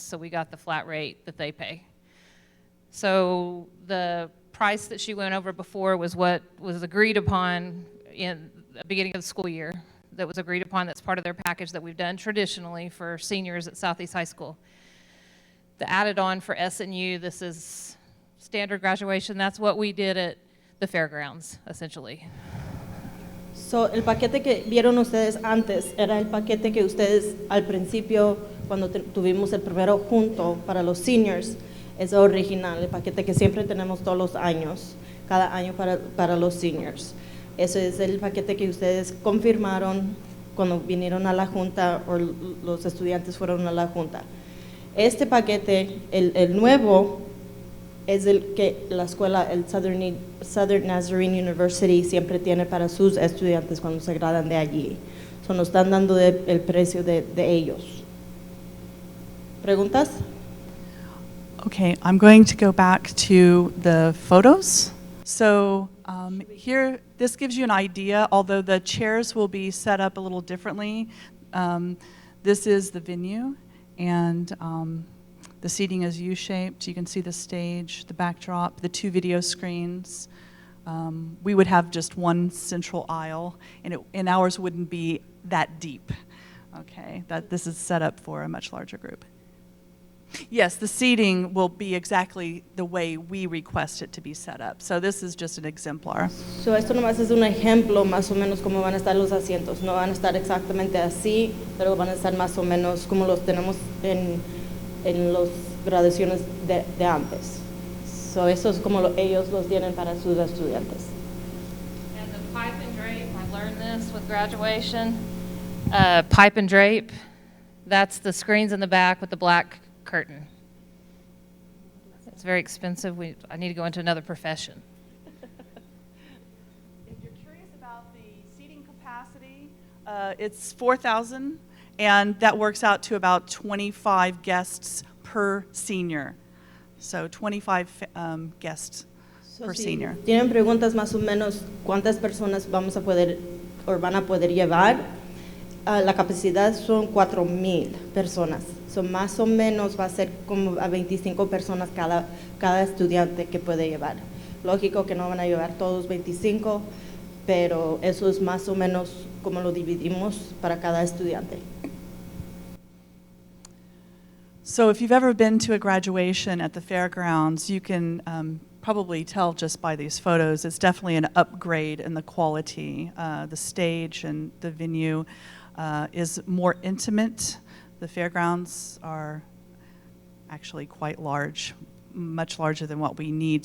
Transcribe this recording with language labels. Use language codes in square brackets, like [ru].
[en] So we got the flat rate that they pay. So the price that she went over before was what was agreed upon in the beginning of the school year. That was agreed upon, that's part of their package that we've done traditionally for seniors at Southeast High School. The added on for SNU, this is standard graduation, that's what we did at the fairgrounds, essentially. [es] So, el paquete que vieron ustedes antes era el paquete que ustedes al principio, cuando tuvimos el primero junto para los seniors, es original, el paquete que siempre tenemos todos los años, cada año para los seniors. Ese es el paquete que ustedes confirmaron cuando vinieron a la junta o los estudiantes fueron a la junta. Este paquete, el nuevo, es el que la escuela, el Southern Nazarene University siempre tiene para sus estudiantes cuando se gradan de allí. So, nos están dando el precio de ellos. ¿Preguntas? [en] Okay, I'm going to go back to the photos. So here, this gives you an idea, although the chairs will be set up a little differently. This is the venue, and the seating is U-shaped. You can see the stage, the backdrop, the two video screens. We would have just one central aisle, and ours wouldn't be that deep. Okay, this is set up for a much larger group. Yes, the seating will be exactly the way we request it to be set up. So this is just an exemplar. [es] So, esto nomás es un ejemplo más o menos cómo van a estar los asientos. No van a estar exactamente así, pero van a estar más o menos como los tenemos en las graduaciones de antes. So, eso es como ellos los tienen para sus estudiantes. [en] And the pipe and drape, I learned this with graduation. Pipe and drape, that's the screens in the back with the black curtain. It's very expensive. I need to go into another profession. If you're curious about the seating capacity, it's 4,000, and that works out to about 25 guests per senior. So 25 guests per senior. [es] Tienen preguntas más o menos cuántas personas vamos a poder o van a poder llevar. La capacidad son 4,000 personas. So, más o menos va a ser como a 25 personas cada estudiante que puede llevar. Lógico que no van a llevar todos 25, pero eso es más o menos como lo dividimos para cada estudiante. [en] So if you've ever been to a graduation at the fairgrounds, you can probably tell just by these photos, it's definitely an upgrade in the quality. The stage and the venue is more intimate. The fairgrounds are actually quite large, much larger than what we need.